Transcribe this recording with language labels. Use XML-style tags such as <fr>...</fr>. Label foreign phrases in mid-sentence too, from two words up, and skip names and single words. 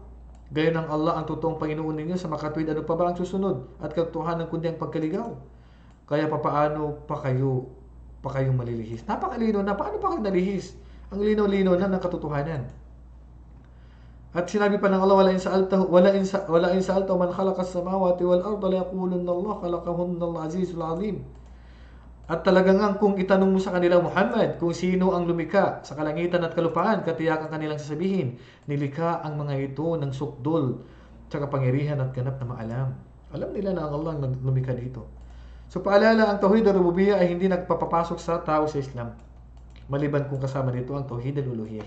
<tl>Gayon ang Allah ang totoong Panginoon ninyo sa makatwid, ano pa ba ang susunod? At katotohanan kundi ang pagkaligaw. Kaya papaano pa kayong malilihis? Napakalino na, paano pa kayo nalihis? Ang linaw-linaw na ng katotohanan. At sinabi pa ng Allah,</tl> <ar>ولئن سألت من خلق السماوات والأرض ليقولن الله خلقهن العزيز العظيم.</ar> <tl>At talagang kung itanong mo sa kanila, Muhammad, kung sino ang lumikha sa kalangitan at kalupaan, katiyakan kanilang sasabihin, nilikha ang mga ito ng sukdol sa kapangyarihan at ganap na maalam. Alam nila na ang Allah ang lumikha dito. So paalala, ang</tl> <ar>توحيد الربوبية</ar> <tl>ay hindi nagpapapasok sa tao sa Islam, maliban kung kasama dito ang</tl> <ar>توحيد الألوهية.</ar>